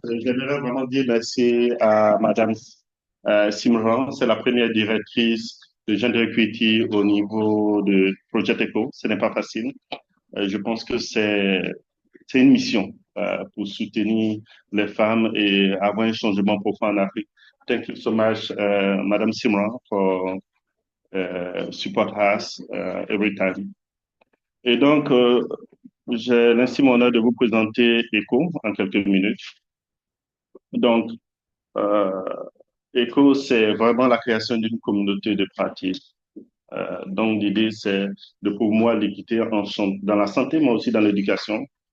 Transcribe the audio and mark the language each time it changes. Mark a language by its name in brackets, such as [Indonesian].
[French] J'aimerais vraiment dire merci à Madame Simran. C'est la première directrice de Gender Equity au niveau de Projet Eco. Ce n'est pas facile. Je pense que c'est une mission pour soutenir les femmes et avoir un changement profond en Afrique. [English] Thank you so much, Madame Simran, for support us every time. [French] Et donc, j'ai l'intime honneur de vous présenter ECO en quelques minutes. Donc, ECO, c'est vraiment la création d'une communauté de pratique. Donc, l'idée, c'est de promouvoir l'équité dans la santé, mais aussi dans l'éducation.